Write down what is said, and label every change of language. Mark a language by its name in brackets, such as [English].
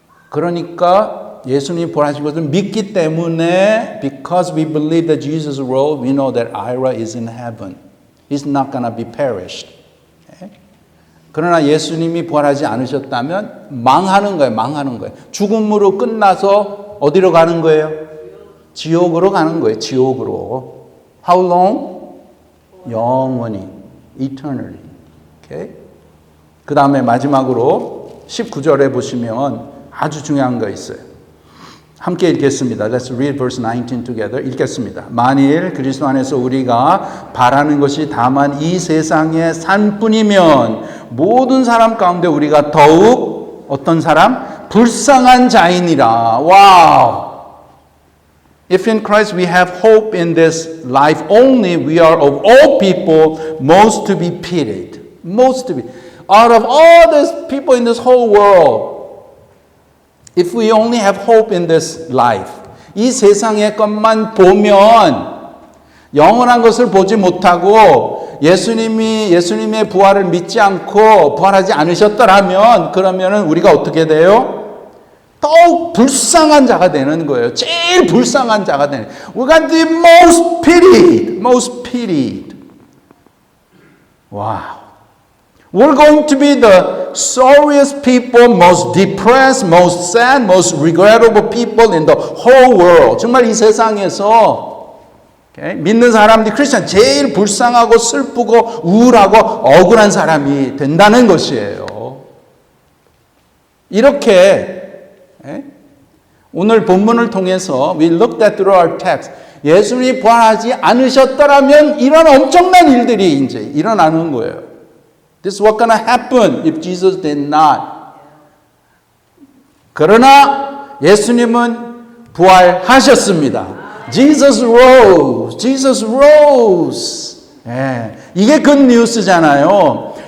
[Korean] 그러니까 예수님이 벌하신 것을 믿기 때문에 [English] because we believe that Jesus rose, we know that Ira is in heaven. He's not gonna be perished. [Korean] 예? 그러나 예수님이 부활하지 않으셨다면 망하는 거예요. 망하는 거예요. 죽음으로 끝나서 어디로 가는 거예요? 지옥으로 가는 거예요. 지옥으로. [English] How long? [Korean] 영원히. [English] Eternally. Okay? [Korean] 그 다음에 마지막으로 19절에 보시면 아주 중요한 거 있어요. 함께 읽겠습니다. [English] Let's read verse 19 together. [Korean] 읽겠습니다. 만일 그리스도 안에서 우리가 바라는 것이 다만 이 세상의 산뿐이면 모든 사람 가운데 우리가 더욱 어떤 사람? 불쌍한 자이니라. 와우! [English] If in Christ we have hope in this life only, we are of all people most to be pitied. Most to be. Out of all these people in this whole world, if we only have hope in this life, [Korean] 이 세상의 것만 보면 영원한 것을 보지 못하고 예수님의 부활을 믿지 않고 부활하지 않으셨더라면 그러면은 우리가 어떻게 돼요? 더욱 불쌍한 자가 되는 거예요. 제일 불쌍한 자가 되는. [English] We got the most pitied. Most pitied. Wow. We're going to be the sorriest people, most depressed, most sad, most regrettable people in the whole world. [Korean] 정말 이 세상에서 okay? 믿는 사람들이 크리스찬 제일 불쌍하고 슬프고 우울하고 억울한 사람이 된다는 것이에요. 이렇게 오늘 본문을 통해서 [English] we looked at through our text. [Korean] 예수님이 부활하지 않으셨더라면 이런 엄청난 일들이 이제 일어나는 거예요. [English] This is what gonna happen if Jesus did not. [Korean] 그러나 예수님은 부활하셨습니다. [English] Jesus rose. Jesus rose. [Korean] 예, 이게 good news잖아요.